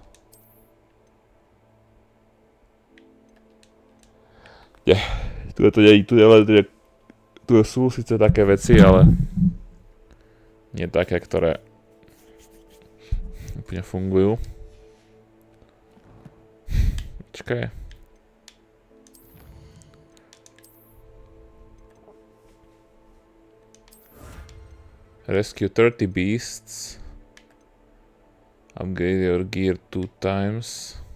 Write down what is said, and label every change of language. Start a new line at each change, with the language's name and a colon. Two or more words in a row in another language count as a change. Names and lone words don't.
Slovak: Nie, tu je to nie, tu sú síce také veci, ale nie také, ktoré úplne fungujú. Počkaj.
English: Rescue 30 beasts. Upgrade your gear 2 times.